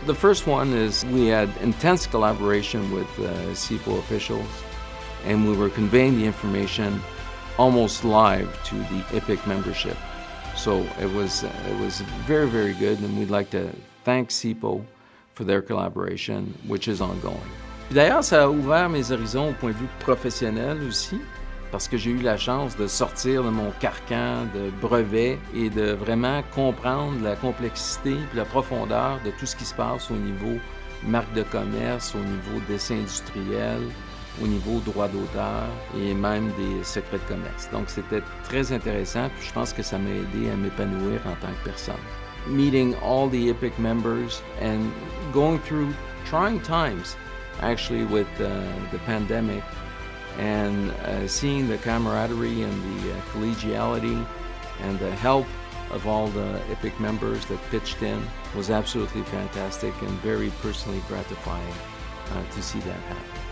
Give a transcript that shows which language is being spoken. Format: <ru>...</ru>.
<en>The first one is we had intense collaboration with CIPO officials, and we were conveying the information almost live to the IPIC membership. So it was very, very good, and we'd like to thank CIPO for their collaboration, which is ongoing.</en> <fr>Puis d'ailleurs, ça a ouvert mes horizons au point de vue professionnel aussi, parce que j'ai eu la chance de sortir de mon carcan de brevet et de vraiment comprendre la complexité et la profondeur de tout ce qui se passe au niveau marque de commerce, au niveau d'essai industriel, au niveau droit d'auteur et même des secrets de commerce. Donc c'était très intéressant, puis je pense que ça m'a aidé à m'épanouir en tant que personne.</fr> <en>Meeting all the IPIC members and going through trying times, actually with the pandemic, and seeing the camaraderie and the collegiality and the help of all the IPIC members that pitched in was absolutely fantastic and very personally gratifying to see that happen.</en>